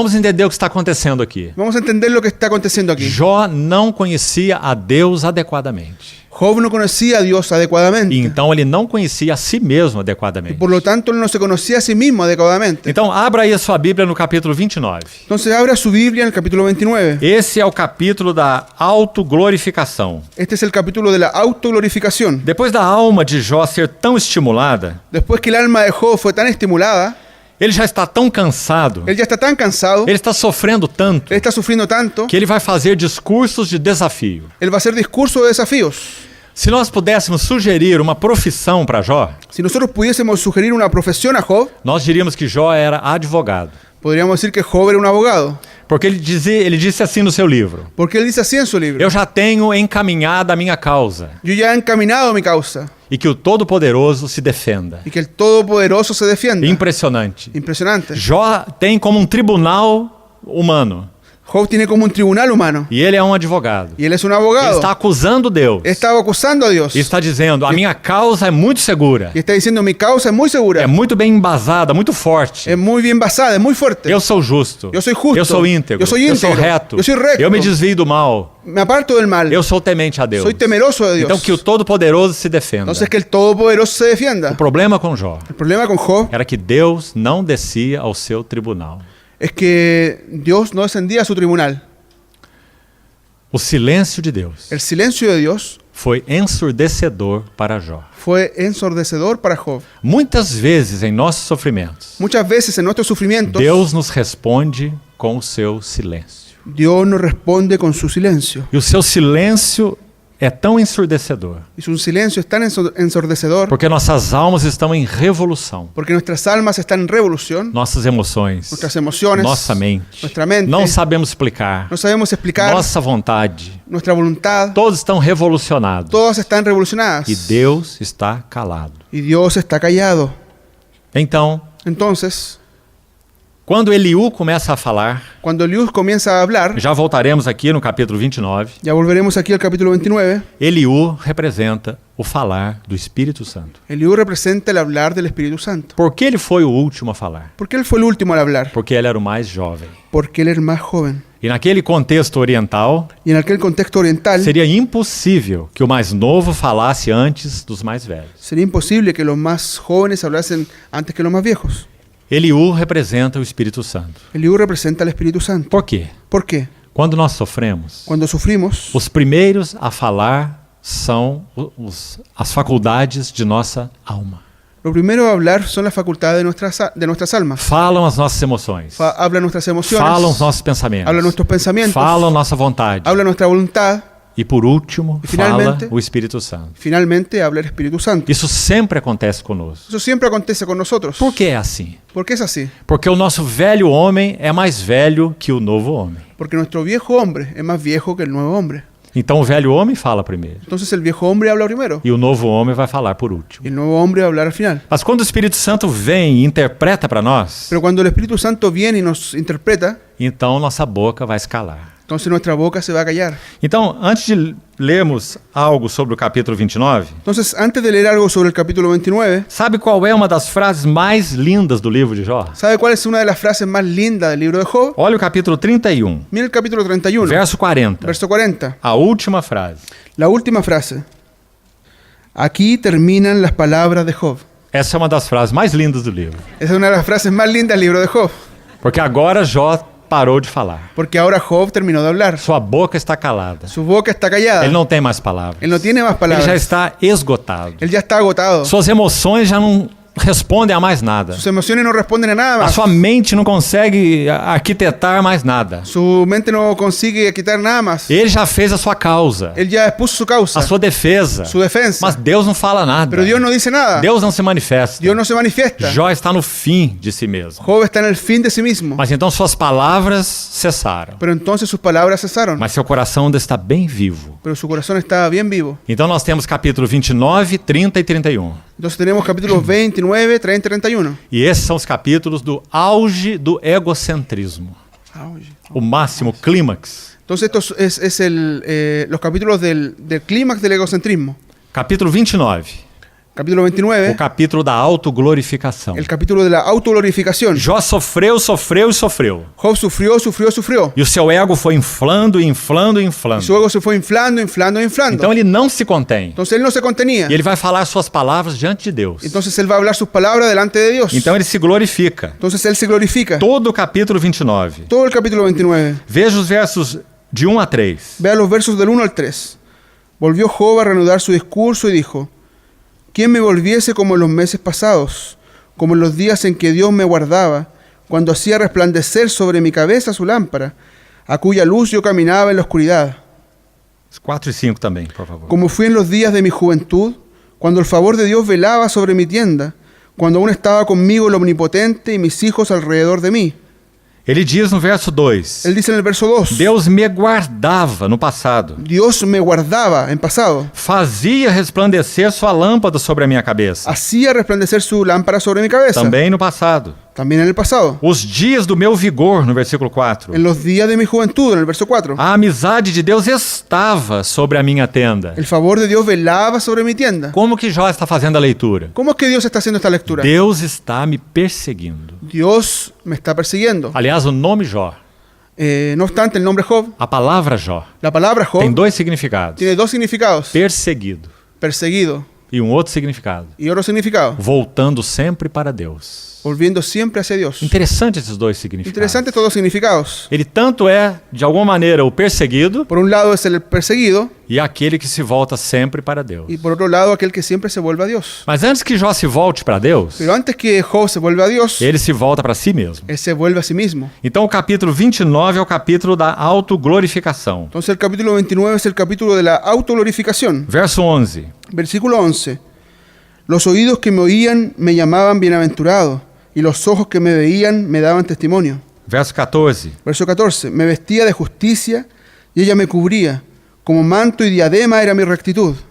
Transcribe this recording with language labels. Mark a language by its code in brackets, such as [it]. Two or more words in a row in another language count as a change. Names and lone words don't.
[pt] Vamos entender o que está acontecendo aqui. [es] Vamos a entender lo que está aconteciendo aquí. [pt] Jó não conhecia a Deus adequadamente. [es] Job no conocía a Dios adecuadamente. [pt] E então ele não conhecia a si mesmo [es] Y [pt] adequadamente. [es] por lo tanto, él no se conocía a sí mismo adecuadamente. [pt] Então abra aí a sua Bíblia no capítulo 29. [es] Entonces abra su Biblia en el capítulo 29. [pt] Esse é o capítulo da autoglorificação. [es] Este es el capítulo de la autoglorificación. [pt] Depois da alma de Jó ser tão estimulada, [es] Después que el alma de Job fue tan estimulada, [pt] ele já está tão cansado, [es] él ya está tan cansado, [pt] ele está sofrendo tanto, [es] él está sufriendo tanto, [pt] que ele vai fazer discursos de desafio. [es] él va a hacer discursos de desafíos. [pt] Se nós pudéssemos sugerir uma profissão para Jó, [es] Si nosotros pudiésemos sugerir una profesión a Job, [pt] nós diríamos que Jó era advogado. [es] podríamos decir que Job era un abogado. [pt] Porque ele disse assim no seu livro: [es] Porque él dice así en su libro. [pt] eu já tenho encaminhada a minha causa, [es] Yo ya he encaminado mi causa [pt] e que o Todo-Poderoso se defenda. [es] y que el Todopoderoso se defienda. [pt] Impressionante. [es] Impresionante. [pt] Jó tem como um tribunal humano, [es] Job tiene como un tribunal humano [pt] e ele é um advogado. [es] y él es un [pt] Ele [es] abogado. [pt] está acusando Deus. [es] Estaba acusando a Dios [pt] E está dizendo: a minha causa é muito segura, [es] y está diciendo mi causa es muy segura, [pt] é muito bem embasada, muito forte. [es] es muy bien basada, es muy fuerte. [pt] Eu sou justo. Eu sou justo. Eu sou íntegro. Eu sou Eu sou íntegro. reto. Eu sou recto. Eu me desvio do mal. [es] Me aparto del mal. [pt] Eu sou temente a Deus. [es] Soy temeroso de Dios. [pt] Então que o Todo-Poderoso se defenda. [es] Entonces que el Todopoderoso se defienda. [pt] O problema com Jó [es] El problema con Job [pt] era que Deus não descia ao seu tribunal. [es] es que Dios no descendía a su tribunal. [pt] O silêncio de Deus [es] El silencio de Dios [pt] foi ensurdecedor para Jó. [es] fue ensordecedor para Job. [pt] Muitas vezes em nossos sofrimentos, [es] Muchas veces en nuestros sufrimientos, [pt] Deus nos responde com o seu silêncio. [es] Dios nos responde con su silencio. [pt] E o seu silêncio é tão ensurdecedor, [es] Y su silencio es tan ensordecedor [pt] porque nossas almas estão em revolução. [es] porque nuestras almas están en revolución, [pt] Nossas emoções, [es] nuestras emociones, [pt] nossa mente, [es] nuestra mente, [pt] não sabemos explicar, [es] no sabemos explicar, [pt] nossa vontade, [es] nuestra voluntad, [pt] todos estão revolucionados. [es] todas están revolucionadas [pt] E Deus está calado. [es] y Dios está callado. [pt] Então, [es] Entonces, [pt] quando Eliú começa a falar, [es] cuando Eliú comienza a hablar, [pt] já voltaremos aqui no capítulo 29, [es] ya volveremos aquí al capítulo 29, [pt] Eliú representa o falar do Espírito Santo. [es] Eliú representa el hablar del Espíritu Santo. [pt] Por que ele foi o último a falar? [es] ¿Por qué él fue el último al hablar? [pt] Porque ele era o mais jovem. [es] Porque él era más joven. [pt] E naquele contexto oriental, [es] Y en aquel contexto oriental, [pt] seria impossível que o mais novo falasse antes dos mais velhos. [es] sería imposible que los más jóvenes hablasen antes que los más viejos. [pt] Eliú representa o Espírito Santo. [es] Eliú representa al Espíritu Santo. [pt] Por quê? [es] ¿Por qué? [pt] Quando nós sofremos, [es] Cuando sufrimos, [pt] os primeiros a falar são as faculdades de nossa alma. [es] lo primero a hablar son las facultades de nuestras almas. [pt] Falam as nossas emoções. [es] Habla nuestras emociones, [pt] Falam os nossos pensamentos. [es] habla nuestros pensamientos, [pt] Falam nossa vontade. [es] habla nuestra voluntad. [pt] E por último, E finalmente, fala o Espírito Santo. [es] Finalmente habla el Espíritu Santo. [pt] Isso sempre acontece conosco. [es] Eso siempre acontece con nosotros. [pt] Por que é assim? [es] ¿Por qué es así? [pt] Porque o nosso velho homem é mais velho que o novo homem. [es] Porque nuestro viejo hombre es más viejo que el nuevo hombre. [pt] Então o velho homem fala primeiro. [es] Entonces el viejo hombre habla primero [pt] E o novo homem vai falar por último. [es] y el nuevo hombre va a hablar al final. [pt] Mas quando o Espírito Santo vem e interpreta para nós, [es] Pero cuando el Espíritu Santo viene y nos interpreta, [pt] então nossa boca vai se calar. [es] entonces nuestra boca se va a callar. [pt] Então, antes de lermos algo sobre o capítulo 29, [es] Entonces, antes de leer algo sobre el capítulo 29, [pt] sabe qual é uma das frases mais lindas do livro de Jó? [es] ¿sabe cuál es una de las frases más lindas del libro de Job? [pt] Olha o capítulo 31, [es] Mira el capítulo 31, [pt] verso 40. [es] verso 40. [pt] A última frase. [es] La última frase. Aquí terminan las palabras de Job. [pt] Essa é uma das frases mais lindas do livro. [es] Esa es una de las frases más lindas del libro de Job. [pt] Porque agora Jó parou de falar. [es] Porque ahora Job terminó de hablar. [pt] Sua boca está calada. [es] Su boca está callada. [pt] Ele não tem mais palavras. [es] Él no tiene más [pt] Ele [es] palabras. [pt] já está esgotado. [es] Él ya está agotado. [pt] Suas emoções já não respondem a mais nada. [es] Sus emociones no responden a nada [pt] A [es] más. [pt] sua mente não consegue arquitetar mais nada. [es] Su mente no consigue quitar nada más. [pt] Ele já fez a sua causa, [es] Él ya expuso su causa, [pt] a sua defesa. [es] su defensa. [pt] Mas Deus não fala nada. [es] Pero Dios no dice nada. [pt] Deus não se manifesta. [es] Dios no se manifiesta. [pt] Jó está no fim de si mesmo. [es] Job está en el fin de sí mismo. [pt] Mas então suas palavras cessaram. [es] Pero entonces sus palabras cesaron. [pt] Mas seu coração ainda está bem vivo. [es] Pero su corazón está bien vivo. [pt] Então nós temos capítulo 29, 30 e 31. [es] Entonces tenemos capítulos 29, 30 y 31. [pt] E esses são os capítulos do auge do egocentrismo. O máximo, clímax. [es] Entonces esto los capítulos del clímax del egocentrismo. [pt] Capítulo 29. [es] Capítulo [pt] O [es] 29, [pt] capítulo da autoglorificação. [es] el capítulo de la autoglorificación. [pt] Jó sofreu, sofreu e sofreu. [es] Job sufrió, sufrió, sufrió. [pt] E o seu ego foi inflando, inflando, inflando. [es] Y su ego se fue inflando, inflando, inflando. [pt] Então ele não se contém. [es] Entonces él no se contenía. [pt] E ele vai falar suas palavras diante de Deus. [es] Entonces él va a hablar sus palabras delante de Dios. [pt] Então ele se glorifica. [es] Entonces él se glorifica. [pt] Todo o capítulo 29. [es] Todo el capítulo 29. [pt] Veja os versos de 1 a 3. [es] Vea los versos del 1 al 3. Volvió Job a reanudar su discurso y dijo: ¿Quién me volviese como en los meses pasados, como en los días en que Dios me guardaba, cuando hacía resplandecer sobre mi cabeza su lámpara, a cuya luz yo caminaba en la oscuridad? [pt] 4 e 5 também, por favor. [es] Como fui en los días de mi juventud, cuando el favor de Dios velaba sobre mi tienda, cuando aún estaba conmigo el Omnipotente y mis hijos alrededor de mí. [pt] Ele diz no verso 2. [es] Él dice en el verso 2, [pt] Deus me guardava no passado. [es] Dios me guardaba en pasado, [pt] Fazia resplandecer sua lâmpada sobre a minha cabeça. [es] hacía resplandecer su lámpara sobre mi cabeza, [pt] Também no passado. [es] también en el pasado. [pt] Os dias do meu vigor, no versículo 4. [es] En los días de mi juventud, en el verso 4. [pt] A amizade de Deus estava sobre a minha tenda. [es] El favor de Dios velaba sobre mi tienda. [pt] Como que Jó está fazendo a leitura? [es] ¿Cómo es que Dios está haciendo esta lectura? [pt] Deus está me perseguindo. [es] Dios me está persiguiendo. [pt] Aliás, o nome Jó, [es] No obstante, el nombre Job, [pt] a palavra Jó, [es] la palabra Job, [pt] tem dois significados. [es] tiene dos significados. [pt] Perseguido [es] Perseguido [pt] e um outro significado. [es] y otro significado. [pt] Voltando sempre para Deus. [es] Volviendo siempre hacia Dios. [pt] Interessante esses dois significados. [es] Interesante estos dos significados. [pt] Ele tanto é, de alguma maneira, o perseguido [es] Por un lado es el perseguido [pt] e aquele que se volta sempre para Deus. [es] y por otro lado aquel que siempre se vuelve a Dios. [pt] Mas antes que Jó se volte para Deus, [es] Pero antes que Job se vuelva a Dios, [pt] ele se volta para si mesmo. [es] él se vuelve a sí mismo. [pt] Então o capítulo 29 é o capítulo da autoglorificação. [es] Entonces el capítulo 29 es el capítulo de la autoglorificación. [pt] Verso 11. [es] Versículo 11. Los oídos que me oían me llamaban bienaventurado, y los ojos que me veían me daban testimonio. [pt] Verso 14. [es] Verso 14. Me vestía de justicia y ella me cubría. Como manto y diadema era mi rectitud.